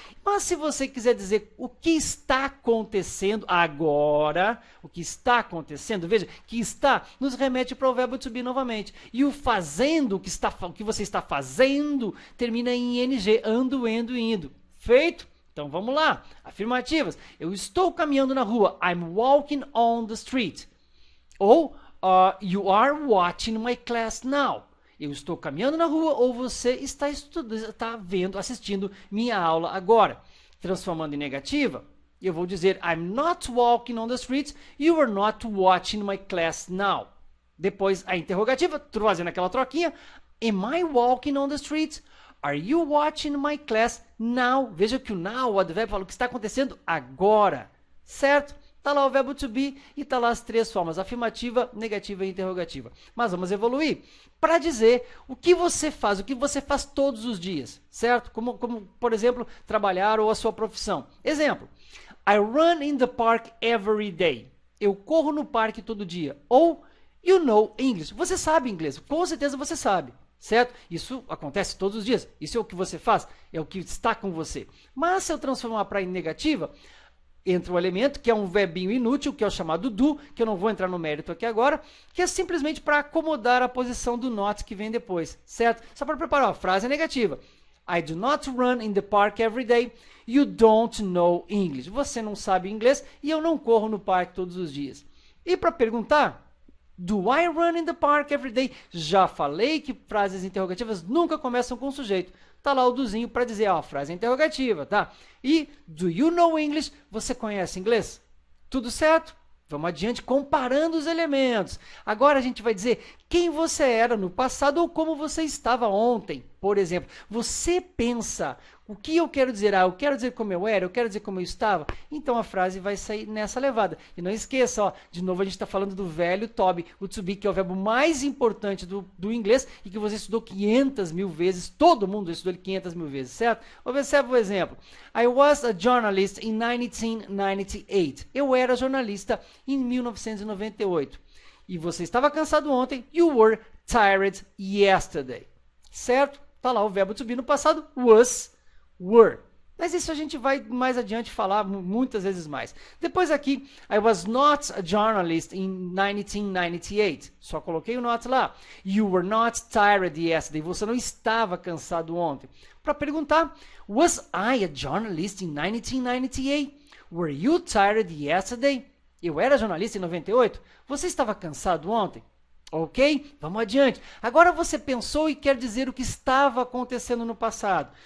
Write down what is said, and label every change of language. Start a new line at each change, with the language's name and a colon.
Portuguese: Mas se você quiser dizer o que está acontecendo agora, o que está acontecendo, veja, que está nos remete para o verbo to be novamente. E o fazendo, o que você está fazendo, termina em ing, ando, endo, indo. Feito? Então vamos lá. Afirmativas. Eu estou caminhando na rua.
English: I'm walking on the street. Ou, you are watching my class now.
Portuguese: Eu estou caminhando na rua ou você está assistindo minha aula agora. Transformando em negativa, eu vou dizer,
English: I'm not walking on the street, you are not watching my class now.
Portuguese: Depois, a interrogativa, fazendo aquela troquinha,
English: am I walking on the street? Are you watching my class now?
Portuguese: Veja que o now, o advérbio, fala o que está acontecendo agora, certo? Está lá o verbo to be e está lá as três formas, afirmativa, negativa e interrogativa. Mas vamos evoluir para dizer o que você faz todos os dias, certo? Como, por exemplo, trabalhar ou a sua profissão.
English: Exemplo, I run in the park every day.
Portuguese: Eu corro no parque todo dia. Ou,
English: you know English.
Portuguese: Você sabe inglês, com certeza você sabe. Certo? Isso acontece todos os dias. Isso é o que você faz, é o que está com você. Mas se eu transformar para negativa, entra um elemento que é um verbinho inútil, que é o chamado do, que eu não vou entrar no mérito aqui agora, que é simplesmente para acomodar a posição do not que vem depois, certo? Só para preparar a frase negativa.
English: I do not run in the park every day. You don't know English.
Portuguese: Você não sabe inglês e eu não corro no parque todos os dias. E para perguntar,
English: do I run in the park every day?
Portuguese: Já falei que frases interrogativas nunca começam com o sujeito. Tá lá o dozinho para dizer, a frase interrogativa, tá? E
English: do you know English?
Portuguese: Você conhece inglês? Tudo certo? Vamos adiante comparando os elementos. Agora a gente vai dizer quem você era no passado ou como você estava ontem. Por exemplo, você pensa, o que eu quero dizer? Eu quero dizer como eu era, eu quero dizer como eu estava. Então a frase vai sair nessa levada. E não esqueça, de novo a gente está falando do velho to be, o to be, que é o verbo mais importante do inglês e que você estudou 500 mil vezes, todo mundo estudou ele 500 mil vezes, certo? Observe o exemplo.
English: I was a journalist in 1998.
Portuguese: Eu era jornalista em 1998. E você estava cansado ontem,
English: you were tired yesterday.
Portuguese: Certo? Está lá o verbo to be no passado, was, were. Mas isso a gente vai mais adiante falar muitas vezes mais. Depois aqui,
English: I was not a journalist in 1998.
Portuguese: Só coloquei o not lá.
English: You were not tired yesterday.
Portuguese: Você não estava cansado ontem. Para perguntar,
English: was I a journalist in 1998? Were you tired yesterday?
Portuguese: Eu era jornalista em 98? Você estava cansado ontem? Ok? Vamos adiante. Agora você pensou e quer dizer o que estava acontecendo no passado.